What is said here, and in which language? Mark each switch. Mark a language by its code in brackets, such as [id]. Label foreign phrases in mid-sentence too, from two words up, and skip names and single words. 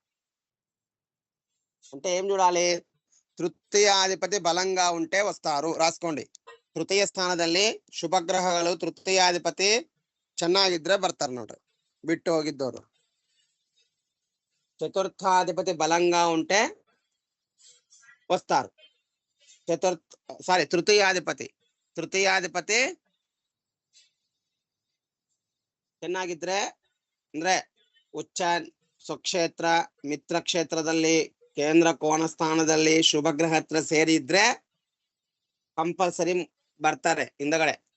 [te] అంటే ఏం చూడాలి, తృతీయాధిపతి బలంగా ఉంటే వస్తారు. రాసుకోండి. [kn] ತೃತೀಯ ಸ್ಥಾನದಲ್ಲಿ ಶುಭಗ್ರಹಗಳು ತೃತೀಯಾಧಿಪತಿ ಚೆನ್ನಾಗಿದ್ರೆ ಬರ್ತಾರೆ ನೋಡ್ರಿ, ಬಿಟ್ಟು ಹೋಗಿದ್ದವರು. [te] చతుర్థాధిపతి బలంగా ఉంటే వస్తారు. [kn] తృతీయాధిపతి ಚೆನ್ನಾಗಿದ್ರೆ ಅಂದ್ರೆ ಉಚ್ಚ ಸ್ವಕ್ಷೇತ್ರ ಮಿತ್ರ ಕ್ಷೇತ್ರದಲ್ಲಿ ಕೇಂದ್ರ ಕೋಣ ಸ್ಥಾನದಲ್ಲಿ ಶುಭಗ್ರಹ ಹತ್ರ ಸೇರಿದ್ರೆ ಕಂಪಲ್ಸರಿ ಬರ್ತಾರೆ ಹಿಂದಗಡೆ.